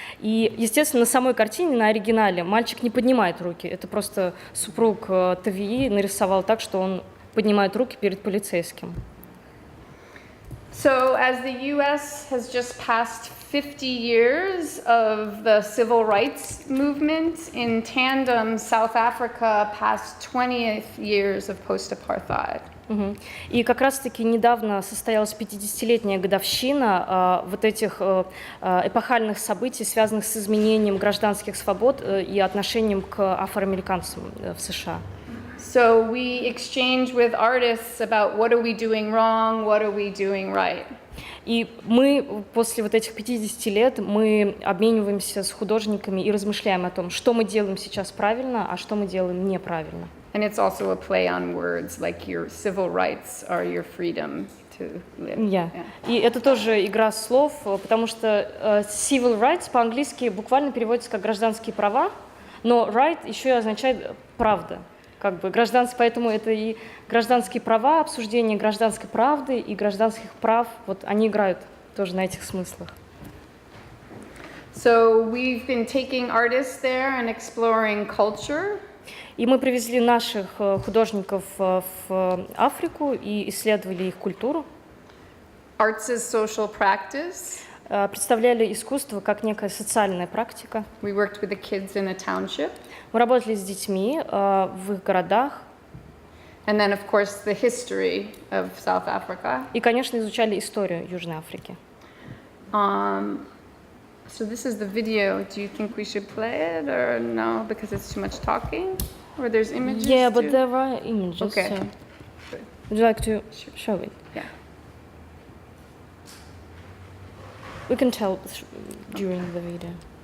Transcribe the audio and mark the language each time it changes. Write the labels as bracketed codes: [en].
[ru] И, естественно, на самой картине, на оригинале, мальчик не поднимает руки. Это просто супруг Тавии нарисовал так, что он поднимает руки перед полицейским. [en] So, as the U.S. has just passed 50 years of the civil rights movement, in tandem, South Africa passed 20 years of post-apartheid. [ru] И как раз-таки недавно состоялась 50-летняя годовщина вот этих эпохальных событий, связанных с изменением гражданских свобод и отношением к афроамериканцам в США. [en] So we exchange with artists about what are we doing wrong, what are we doing right. [ru] И мы после вот этих 50 лет мы обмениваемся с художниками и размышляем о том, что мы делаем сейчас правильно, а что мы делаем неправильно. [en] And it's also a play on words, like your civil rights are your freedom to live. Yeah. [ru] И это тоже игра слов, потому что [en] civil rights [ru] по-английски буквально переводится как гражданские права, но right еще и означает правда. Как бы поэтому это и гражданские права, обсуждение гражданской правды и гражданских прав, вот они играют тоже на этих смыслах. [en] So we've been taking artists there and exploring culture. [ru] И мы привезли наших художников в Африку и исследовали их культуру. [en] Arts as social practice. [ru] Представляли искусство как некая социальная практика. [en] We worked with the kids in a township. [ru] Мы работали с детьми в их городах. [en] And then, of course, the history of South Africa. [ru] И, конечно, изучали историю Южной Африки. [en] So this is the video. Do you think we should play it or no? Because it's too much talking? Or there's images? Yeah, too? but there are images. Okay. So. Would you like to show it? Yeah. We can tell during the video.